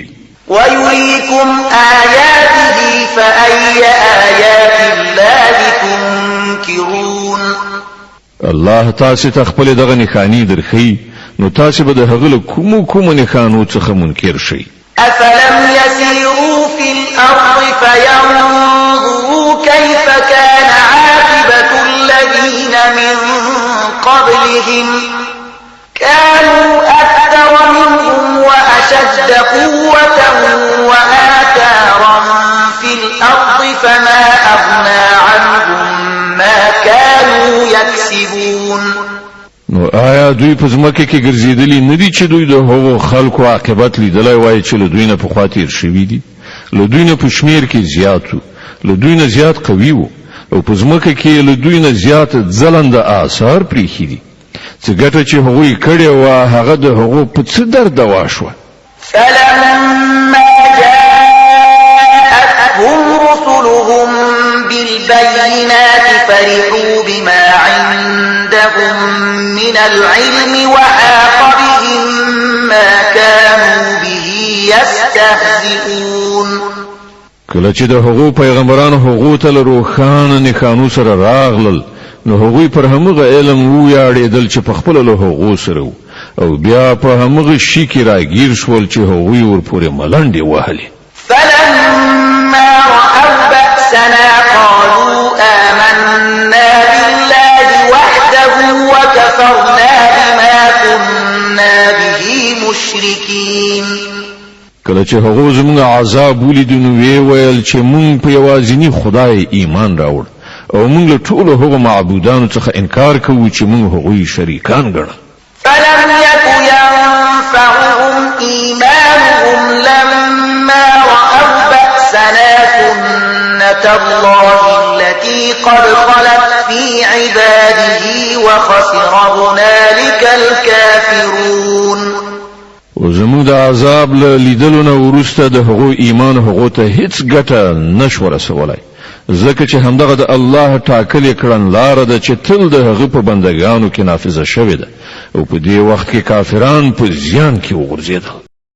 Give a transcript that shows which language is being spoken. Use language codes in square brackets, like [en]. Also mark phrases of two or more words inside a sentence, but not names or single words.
[ar] ويريكم آياته فأي آيات الله تنكرون [ps] الله تاسو ته خپل دغه نښانې درخی نو تاسو به د هغه له کومو نښانو څخه منکر شئ [ar] أفلم يسيروا في الأرض فينظروا كيف كان عاقبة الذين من قبلهم كانوا أكثر منهم أشد قوة وآثارا في الأرض فما أغنى عنهم ما كانوا يكسبون. [ps] نو آیا دوی په ځمکه کې ګرځېدلي نه دي چې دوی د هغو خلکو عاقبت لیدلی وای چې له دوی نه پخوا تیر شوي دي؟ له دوی نه په شمیر کې زیات وو، له دوی نه زیات قوي وو، او په ځمکه کې له دوی نه زیات ځلنده آثار پریښي دي. څه ګټه چې هغوی کړې وه هغه د هغو په څه درد دوا شوه. [ar] فلما جاءتهم رسلهم بالبينات فرحوا بما عندهم من العلم وحاق بهم ما كانوا به يستهزئون. [ps] کله چې د هغو پیغمبرانو هغو ته له روښانه نښانو سره راغلل نو هغوی پر همغه علم ویاړېدل چې په خپله له هغو سره وو، او بیا په همغه شي کې راګیر شول چې هغوی ورپورې ملنډې وهلې. [ar] فلما رأوا بأسنا قالوا آمنا بالله وحده وكفرنا بما كنا به مشركين. [ps] کله چې هغو زموږ عذاب ولیدو نو ویې ویل چې موږ په یوازیني خدای ایمان راوړ او موږ له ټولو هغو معبودانو څخه انکار کوو چې موږ هغوی شریکان ګڼل. [ar] فلم يك ينفعهم إيمانهم لما رأوا بأسنا سنة الله التي قد خلت في عباده وخسر هنالك الكافرون. [ps] او زموږ د عذاب له لیدلو نه وروسته د هغو ایمان هغو ته هیڅ ګټه نشو رسولی، ځکه چې همدغه د الله ټاکلې کړنلاره ده چې تل د هغه په بندګانو کې نافذه شوې ده، او په دې وخت کې کافران په زیان کې وغورځېدل.